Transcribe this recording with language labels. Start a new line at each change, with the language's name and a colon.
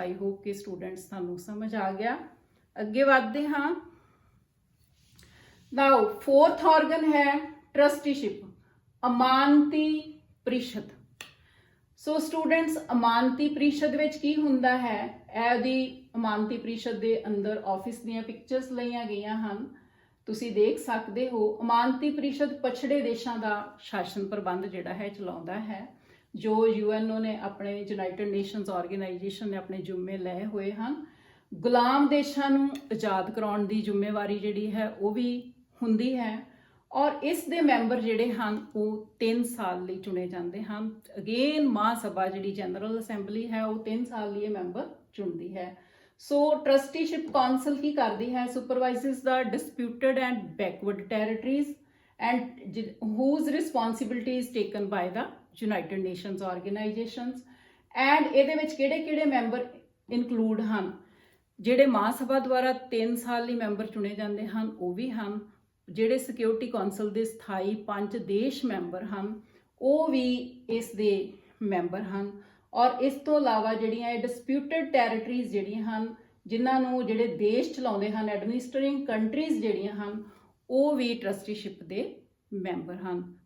English: I hope
Punjabi: कि students ਤੁਹਾਨੂੰ ਸਮਝ ਆ ਗਿਆ। ਅੱਗੇ ਵਧਦੇ ਹਾਂ।
English: Now fourth organ है trusteeship,
Punjabi: ਅਮਾਨਤੀ ਪ੍ਰੀਸ਼ਦ। ਸੋ ਸਟੂਡੈਂਟਸ ਅਮਾਨਤੀ ਪ੍ਰੀਸ਼ਦ ਵਿੱਚ ਕੀ ਹੁੰਦਾ ਹੈ? ਇਹਦੀ ਅਮਾਨਤੀ ਪ੍ਰੀਸ਼ਦ ਦੇ ਅੰਦਰ ਆਫਿਸ ਦੀਆਂ ਪਿਕਚਰਸ ਲਈਆਂ ਗਈਆਂ ਹਨ, ਤੁਸੀਂ ਦੇਖ ਸਕਦੇ ਹੋ। ਅਮਾਨਤੀ ਪ੍ਰੀਸ਼ਦ ਪਛੜੇ ਦੇਸ਼ਾਂ ਦਾ ਸ਼ਾਸਨ ਪ੍ਰਬੰਧ ਜਿਹੜਾ ਹੈ ਚਲਾਉਂਦਾ ਹੈ, ਜੋ UNO ਨੇ ਆਪਣੇ ਯੂਨਾਈਟਿਡ ਨੇਸ਼ਨਸ ਆਰਗੇਨਾਈਜੇਸ਼ਨ ਨੇ ਆਪਣੇ ਜ਼ਿੰਮੇ ਲਏ ਹੋਏ ਹਨ। ਗੁਲਾਮ ਦੇਸ਼ਾਂ ਨੂੰ ਆਜ਼ਾਦ ਕਰਾਉਣ ਦੀ ਜ਼ਿੰਮੇਵਾਰੀ ਜਿਹੜੀ ਹੈ ਉਹ ਵੀ ਹੁੰਦੀ ਹੈ ਔਰ ਇਸ ਦੇ ਮੈਂਬਰ ਜਿਹੜੇ ਹਨ ਉਹ 3 ਸਾਲ ਲਈ ਚੁਣੇ ਜਾਂਦੇ ਹਨ। ਅਗੇਨ ਮਾਂ ਸਭਾ ਜਿਹੜੀ ਜਨਰਲ ਅਸੈਂਬਲੀ ਹੈ ਉਹ 3 ਸਾਲ ਲਈ ਮੈਂਬਰ ਚੁਣਦੀ ਹੈ। ਸੋ ਟਰਸਟੀਸ਼ਿਪ ਕਾਉਂਸਲ ਕੀ ਕਰਦੀ ਹੈ?
English: Supervises the disputed and backward territories and whose responsibility is taken by the United Nations organizations।
Punjabi: And ਇਹਦੇ ਵਿੱਚ ਕਿਹੜੇ ਮੈਂਬਰ ਇਨਕਲੂਡ ਹਨ? ਜਿਹੜੇ ਮਾਂ ਸਭਾ ਦੁਆਰਾ 3 ਸਾਲ ਲਈ ਮੈਂਬਰ ਚੁਣੇ ਜਾਂਦੇ ਹਨ ਉਹ ਵੀ ਹਨ। ਜਿਹੜੇ ਸਿਕਿਉਰਿਟੀ ਕੌਂਸਲ ਦੇ ਸਥਾਈ 5 ਦੇਸ਼ ਮੈਂਬਰ ਹਨ ਉਹ ਵੀ ਇਸ ਦੇ ਮੈਂਬਰ ਹਨ। ਔਰ ਇਸ ਤੋਂ ਇਲਾਵਾ ਜਿਹੜੀਆਂ ਇਹ ਡਿਸਪਿਊਟਡ ਟੈਰੀਟਰੀਜ਼ ਜਿਹੜੀਆਂ ਹਨ, ਜਿਨ੍ਹਾਂ ਨੂੰ ਜਿਹੜੇ ਦੇਸ਼ ਚਲਾਉਂਦੇ ਹਨ, ਐਡਮਿਨਿਸਟਰਿੰਗ ਕੰਟਰੀਜ਼ ਜਿਹੜੀਆਂ ਹਨ, ਉਹ ਵੀ ਟਰਸਟੀਸ਼ਿਪ ਦੇ ਮੈਂਬਰ ਹਨ।